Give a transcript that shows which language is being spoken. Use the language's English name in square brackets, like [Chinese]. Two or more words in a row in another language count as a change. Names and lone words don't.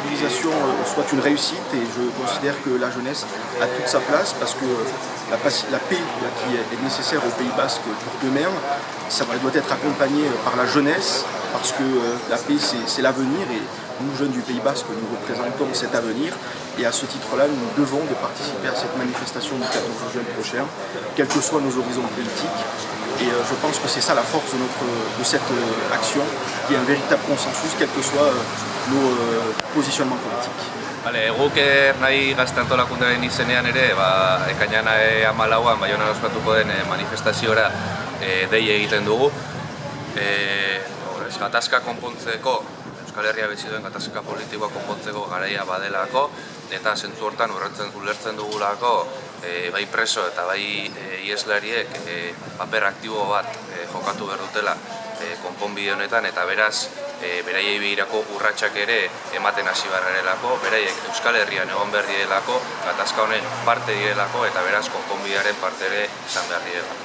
[French] mobilisation soit une réussite et je considère que la jeunesse a toute sa place parce que la paix qui est nécessaire au Pays Basque pour demain, ça doit être accompagné par la jeunesse parce que la paix c'est l'avenir et nous, jeunes du Pays Basque, nous représentons cet avenir et à ce titre-là, nous devons de participer à cette manifestation du 14 juin prochain, quels que soient nos horizons politiques. Et je pense que c'est ça la force de cette action, qui est un véritable consensus, quels que soient nos positionnements politiques. [Basque] Guk nahi gazte antolakundearen izenean ere, ekainan 14an Baionan ospatuko den manifestazioa dei egiten dugu. Gatazka konpontzeko, Euskal Herria bizi duen gatazka politikoa konpontzeko garaia badelako, eta zentzu hortan ulertzen dugulako bai preso eta bai iheslariek paper aktibo bat jokatu behar dutela konponbide honetan, eta beraz beraiei begirako urratsak ere ematen hasi barrerelako, beraiek Euskal Herrian egon behar direlako, gatazka honen parte direlako, eta beraz konponbidearen parte ere izan behar direlako.